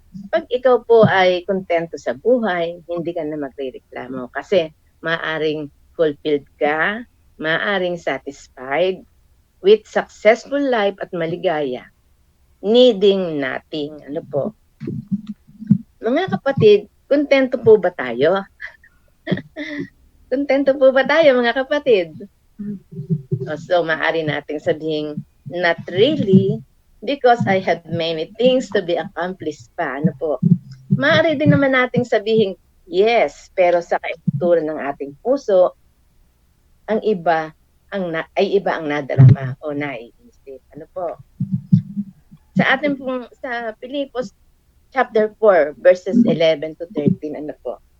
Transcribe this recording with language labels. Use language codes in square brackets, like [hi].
[tl] Pag ikaw po ay kontento sa buhay, hindi ka na magrereklamo kasi maaring fulfilled ka, maaring [en] satisfied with successful life [tl] at maligaya, [en] needing nothing. [tl] Ano po? Mga kapatid, kontento po ba tayo? Kontento po ba tayo mga kapatid? [en] So, [tl] maaari nating sabihin, [en] not really, because I have many things to be accomplished pa. [tl] Ano po? Maaari din naman nating sabihin, [en] yes, [tl] pero sa kaituran ng ating puso, ang iba ang nadarama o naiisip. Ano po? Sa ating pong, sa Pilipos chapter 4, verses 11 to 13, ano po?